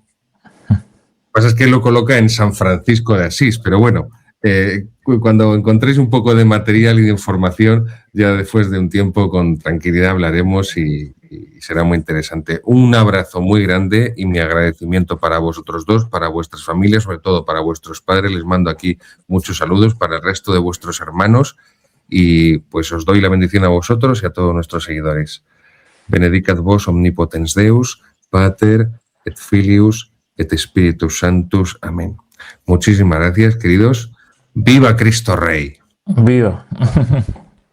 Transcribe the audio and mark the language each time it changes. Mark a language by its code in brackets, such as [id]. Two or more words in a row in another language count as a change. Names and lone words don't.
[es] Lo que pasa es que él lo coloca en San Francisco de Asís, pero bueno, cuando encontréis un poco de material y de información, ya después de un tiempo con tranquilidad hablaremos y será muy interesante. Un abrazo muy grande y mi agradecimiento para vosotros dos, para vuestras familias, sobre todo para vuestros padres. Les mando aquí muchos saludos para el resto de vuestros hermanos y pues os doy la bendición a vosotros y a todos nuestros seguidores. [la] Benedicat vos omnipotens Deus, Pater, et Filius, et Spiritus Sanctus. [es] Amén. Muchísimas gracias, queridos. ¡Viva Cristo Rey! ¡Viva!